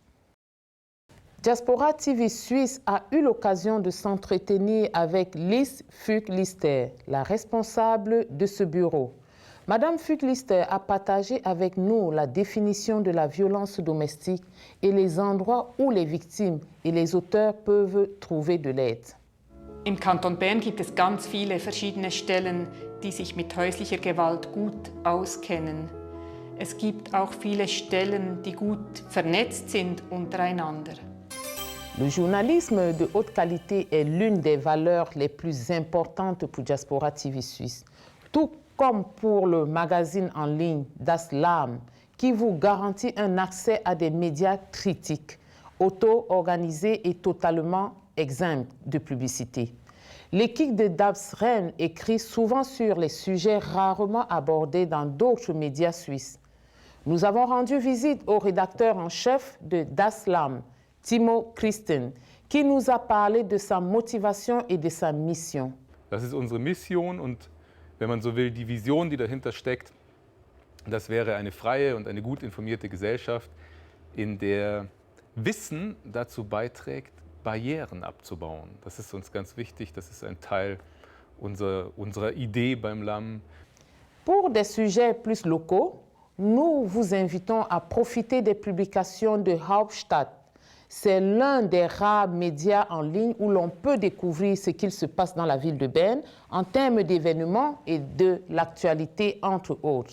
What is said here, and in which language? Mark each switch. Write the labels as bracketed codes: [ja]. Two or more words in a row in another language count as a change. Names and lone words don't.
[fr] Diaspora TV Suisse a eu l'occasion de s'entretenir avec Lise Fuchs-Lister, la responsable de ce bureau. Madame Fuchs-Lister a partagé avec nous la définition de la violence domestique et les endroits où les victimes et les auteurs peuvent trouver de l'aide. [de] Im Kanton Bern gibt es ganz viele verschiedene Stellen, die sich mit häuslicher Gewalt gut auskennen. Es gibt auch viele Stellen, die gut vernetzt sind untereinander. [fr] Le journalisme de haute qualité est l'une des valeurs les plus importantes pour Diaspora TV Suisse, tout comme pour le magazine en ligne Das Lamm, qui vous garantit un accès à des médias critiques, auto-organisés et totalement exempts de publicité. L'équipe de Das Rennes écrit souvent sur les sujets rarement abordés dans d'autres médias suisses. Nous avons rendu visite au rédacteur en chef de Das Lamm, Timo Christen, qui nous a parlé de sa motivation et de sa mission. [de] Das ist unsere Mission und, wenn man so will, die Vision, die dahinter steckt, das wäre eine freie und eine gut informierte Gesellschaft, in der Wissen dazu beiträgt, Barrieren abzubauen. Das ist uns ganz wichtig, das ist ein Teil unserer Idee beim Lamm. [fr] Pour des sujets plus locaux, nous vous invitons à profiter des publications de Hauptstadt. C'est l'un des rares médias en ligne où l'on peut découvrir ce qu'il se passe dans la ville de Berne en termes d'événements et de l'actualité, entre autres.